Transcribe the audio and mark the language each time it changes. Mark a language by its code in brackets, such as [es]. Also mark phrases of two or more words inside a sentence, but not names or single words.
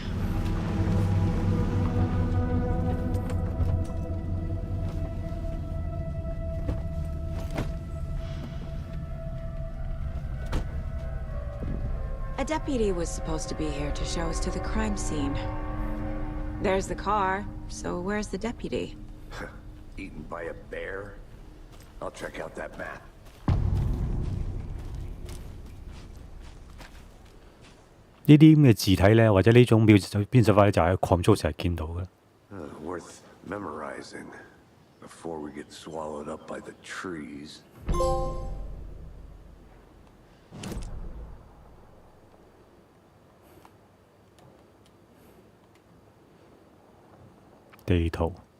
[en] A deputy was supposed to be here to show us to the crime scene. There's the car, so where's the deputy? Eaten by a bear? I'll check out that map. [yue] 呢啲咁嘅字體咧，或者呢種編輯法咧，就喺狂租成日見到嘅。 [en] Worth memorizing before we get swallowed up by the trees. [yue] 地圖。